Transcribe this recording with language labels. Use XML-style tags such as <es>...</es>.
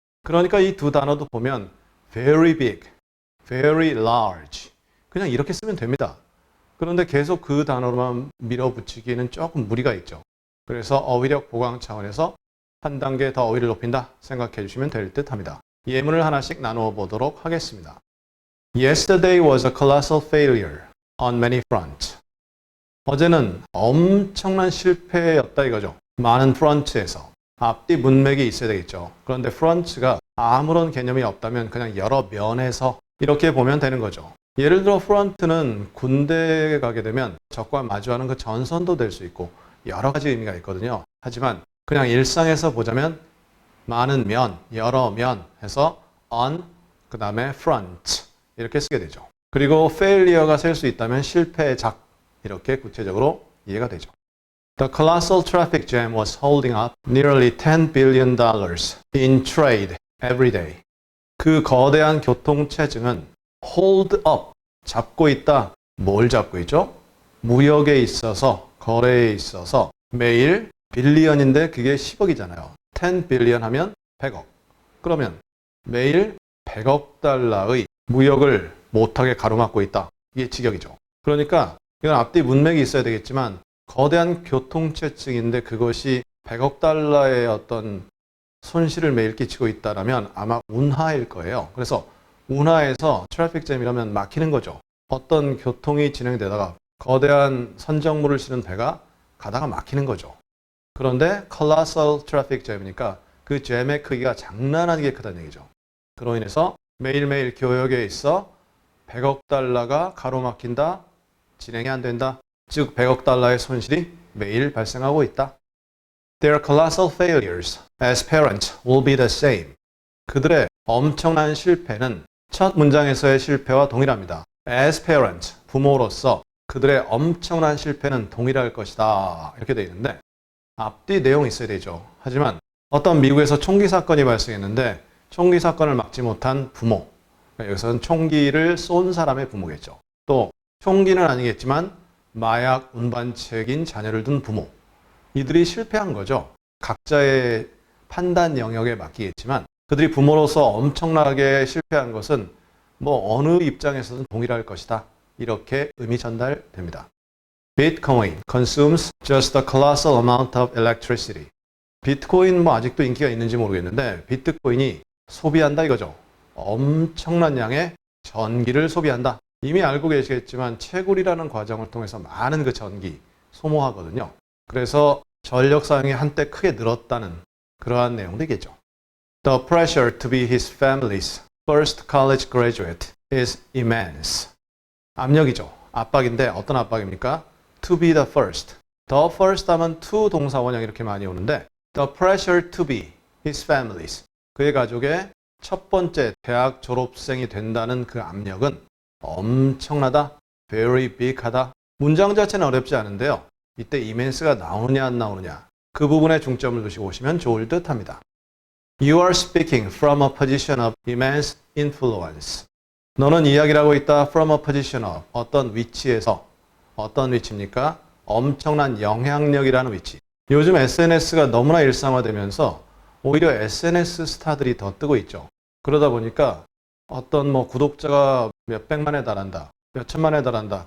<ko>그러니까 이 두 단어도 보면</ko> <en>very big, very large</en> <ko>그냥 이렇게 쓰면 됩니다. 그런데 계속 그 단어로만 밀어붙이기에는 조금 무리가 있죠. 그래서 어휘력 보강 차원에서 한 단계 더 어휘를 높인다 생각해 주시면 될 듯 합니다. 예문을 하나씩 나누어 보도록 하겠습니다.</ko> <en>Yesterday was a colossal failure on many fronts.</en> <ko>어제는 엄청난 실패였다 이거죠. 많은 프런트에서. 앞뒤 문맥이 있어야 되겠죠. 그런데 프런트가 아무런 개념이 없다면 그냥 여러 면에서 이렇게 보면 되는 거죠. 예를 들어 프런트는 군대에 가게 되면 적과 마주하는 그 전선도 될 수 있고 여러 가지 의미가 있거든요. 하지만 그냥 일상에서 보자면 많은 면, 여러 면 해서 on, 그 다음에 front 이렇게 쓰게 되죠. 그리고 failure가 셀 수 있다면 실패작 이렇게 구체적으로 이해가 되죠.</ko> <en>The colossal traffic jam was holding up nearly $10 billion in trade every day.</en> <ko>그 거대한 교통체증은</ko> <en>hold up,</en> <ko>잡고 있다. 뭘 잡고 있죠? 무역에 있어서, 거래에 있어서 매일 빌리언인데 그게 10억이잖아요. 10 빌리언 하면 100억. 그러면 매일 100억 달러의 무역을 못하게 가로막고 있다. 이게 직역이죠. 그러니까 이건 앞뒤 문맥이 있어야 되겠지만 거대한 교통체증인데 그것이 100억 달러의 어떤 손실을 매일 끼치고 있다라면 아마 운하일 거예요. 그래서 운하에서 트래픽 잼이라면 막히는 거죠. 어떤 교통이 진행되다가 거대한 선정물을 실은 배가 가다가 막히는 거죠. 그런데</ko> <en>colossal traffic jam</en> <ko>이니까 그 잼의 크기가 장난 아니게 크다는 얘기죠. 그로 인해서 매일매일 교역에 있어 100억 달러가 가로막힌다, 진행이 안 된다. 즉 100억 달러의 손실이 매일 발생하고 있다.</ko> <en>Their colossal failures as parents will be the same.</en> <ko>그들의 엄청난 실패는 첫 문장에서의 실패와 동일합니다.</ko> <en>As parents,</en> <ko>부모로서 그들의 엄청난 실패는 동일할 것이다. 이렇게 되어 있는데 앞뒤 내용이 있어야 되죠. 하지만 어떤 미국에서 총기 사건이 발생했는데 총기 사건을 막지 못한 부모. 여기서는 총기를 쏜 사람의 부모겠죠. 또 총기는 아니겠지만 마약 운반책인 자녀를 둔 부모. 이들이 실패한 거죠. 각자의 판단 영역에 맡기겠지만 그들이 부모로서 엄청나게 실패한 것은 뭐 어느 입장에서든 동일할 것이다. 이렇게 의미 전달됩니다.</ko> <en>Bitcoin consumes just a colossal amount of electricity.</en> <ko>비트코인 뭐 아직도 인기가 있는지 모르겠는데 비트코인이 소비한다 이거죠. 엄청난 양의 전기를 소비한다. 이미 알고 계시겠지만 채굴이라는 과정을 통해서 많은 그 전기 소모하거든요. 그래서 전력 사용이 한때 크게 늘었다는 그러한 내용들이겠죠.</ko> <en>The pressure to be his family's first college graduate is immense.</en> <ko>압력이죠. 압박인데 어떤 압박입니까?</ko> <en>To be the first. The first</en> <ko>하면</ko> <en>to</en> <ko>동사 원형 이렇게 많이 오는데</ko> <en>the pressure to be his family's.</en> <ko>그의 가족의 첫 번째 대학 졸업생이 된다는 그 압력은 엄청나다.</ko> <en>very big</en> <ko>하다. 문장 자체는 어렵지 않은데요. 이때 immense가 나오느냐 안 나오느냐 그 부분에 중점을 두시고 오시면 좋을 듯 합니다.</ko> <en>You are speaking from a position of immense influence.</en> <ko>너는 이야기를 하고 있다</ko> <en>from a position of</en> <ko>어떤 위치에서 어떤 위치입니까? 엄청난 영향력이라는 위치. 요즘 SNS가 너무나 일상화되면서 오히려 SNS 스타들이 더 뜨고 있죠. 그러다 보니까 어떤 뭐 구독자가 몇 백만에 달한다, 몇 천만에 달한다.</ko>